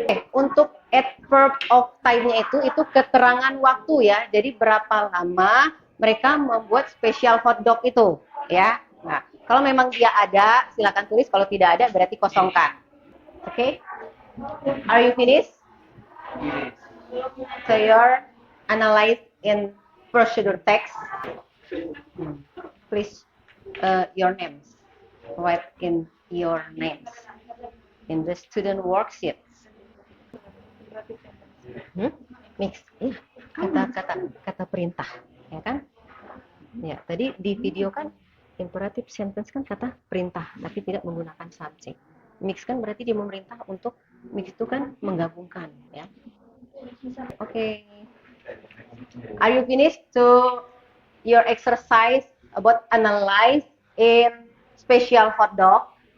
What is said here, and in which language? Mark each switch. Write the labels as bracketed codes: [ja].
[id] Untuk adverb of time-nya itu keterangan waktu ya. Jadi berapa lama mereka membuat special hotdog itu ya. Nah, kalau memang dia ada, silakan tulis. Kalau tidak ada, berarti kosongkan. [en] Oke? Are you finished? So you're analyze in procedure text. Please your names. Write in your names in the student worksheet. [id] Mix, ya, kata perintah, ya kan? Ya, tadi di video kan imperative sentence kan kata perintah, tapi tidak menggunakan subjek. Mix kan berarti dia memerintah untuk mix itu kan menggabungkan, ya. Oke. [en] Are you finished to your exercise about analyze in special hotdog?